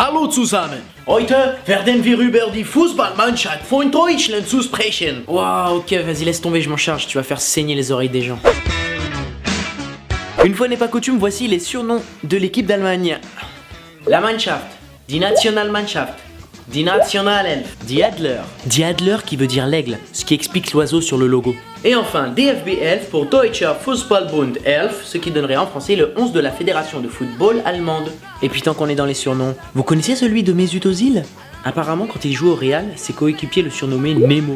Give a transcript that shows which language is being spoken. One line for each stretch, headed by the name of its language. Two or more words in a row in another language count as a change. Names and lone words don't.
German: zusammen. Heute werden wir über die Fußballmannschaft von Deutschland zu sprechen.
French: Waouh, ok, vas-y, laisse tomber, je m'en charge, tu vas faire saigner les oreilles des gens. Une fois n'est pas coutume, voici les surnoms de l'équipe d'Allemagne.
German: La Mannschaft, die Nationalmannschaft, die Nationalelf, die Adler. Die Adler
French: qui veut dire l'aigle, ce qui explique l'oiseau sur le logo. Et enfin, DFB 11 pour Deutscher Fußballbund 11, ce qui donnerait en français le 11 de la Fédération de football allemande. Et puis tant qu'on est dans les surnoms, vous connaissez celui de Mesut Özil? Apparemment, quand il joue au Real, ses coéquipiers le surnommaient Memo.